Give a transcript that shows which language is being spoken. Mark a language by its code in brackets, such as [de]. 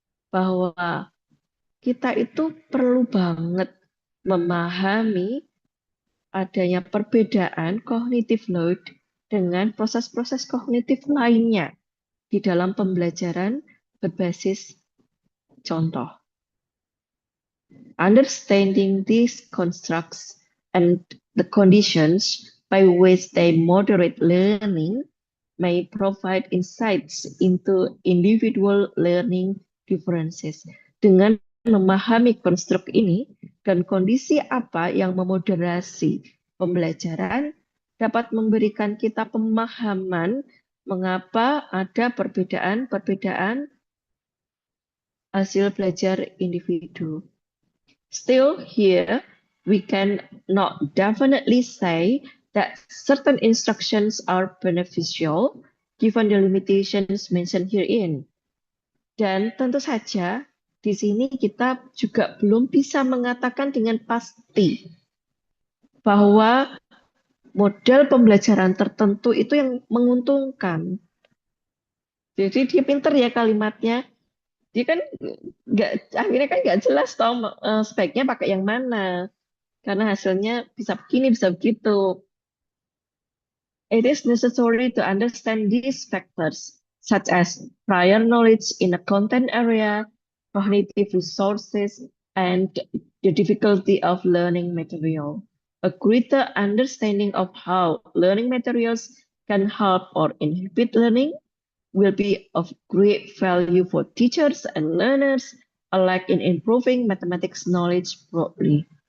[id] Bahwa kita itu perlu banget memahami adanya perbedaan cognitive load dengan proses-proses kognitif lainnya di dalam pembelajaran berbasis contoh. [en] Understanding these constructs and the conditions by which they moderate learning may provide insights into individual learning differences. [id] Dengan memahami konstruk ini dan kondisi apa yang memoderasi pembelajaran dapat memberikan kita pemahaman mengapa ada perbedaan-perbedaan hasil belajar individu. [en] Still here, we can not definitely say that certain instructions are beneficial given the limitations mentioned herein. [id] Dan tentu saja di sini kita juga belum bisa mengatakan dengan pasti bahwa model pembelajaran tertentu itu yang menguntungkan. Jadi dia pinter ya kalimatnya. Dia kan akhirnya kan nggak jelas toh speknya pakai yang mana. Karena hasilnya bisa begini, bisa begitu. [en] It is necessary to understand these factors, such as prior knowledge in a content area, cognitive resources, and the difficulty of learning material. A greater understanding of how learning materials can help or inhibit learning will be of great value for teachers and learners alike in improving mathematics knowledge broadly.